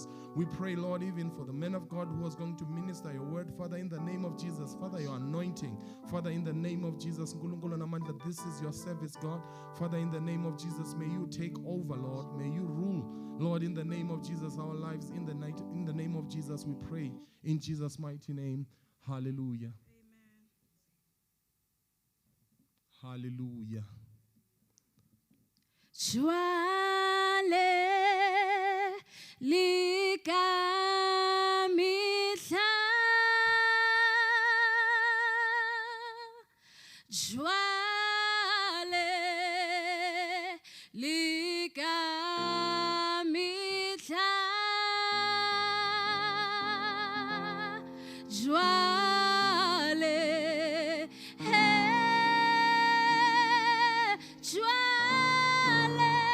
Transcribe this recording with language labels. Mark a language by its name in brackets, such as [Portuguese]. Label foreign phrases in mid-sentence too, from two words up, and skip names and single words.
[English] We pray, Lord, even for the man of God who was going to minister your word, Father, in the name of Jesus. Father, your anointing, Father, in the name of Jesus, this is your service, God. Father, in the name of Jesus, may you take over, Lord. May you rule, Lord, in the name of Jesus, our lives in the night. In the name of Jesus, we pray. In Jesus' mighty name, hallelujah. Amen. Hallelujah. [Southern Sotho] Jwale likamihla Jwale likamihla Jwale Jwale